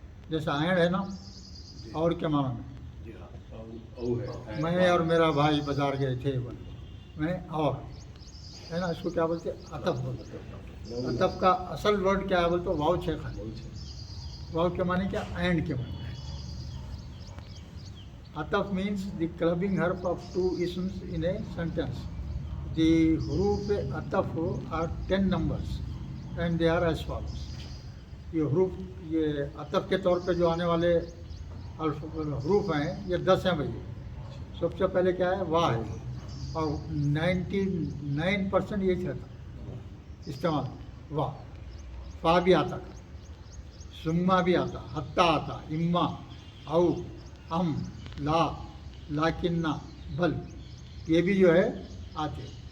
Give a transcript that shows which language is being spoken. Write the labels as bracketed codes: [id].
[ur] جیسا اینڈ ہے نا، اور کے معنی میں، میں اور میرا بھائی بازار گئے تھے، میں اور ہے نا، اس کو کیا بولتے ہیں، عطف بولتے ہیں. عطف کا اصل ورڈ کیا ہے بولتے، واو ہے. خالی واو کے معنی کیا، اینڈ کے معنی. [en] عطف means the clubbing حرف of 2 isms in a sentence. The حروف عطف are 10 numbers and they are as follows. [ur] یہ حروف یہ عطف کے طور پہ جو آنے والے حروف ہیں یہ 10 ہیں بھائی. سب سے پہلے کیا ہے؟ واہ ہے. اور 99% یہی رہتا استعمال. واہ. فا بھی آتا، سما بھی آتا، حتیٰ آتا، اما، او، ام، لا، لاکنہ، بل، یہ بھی جو ہے آتے.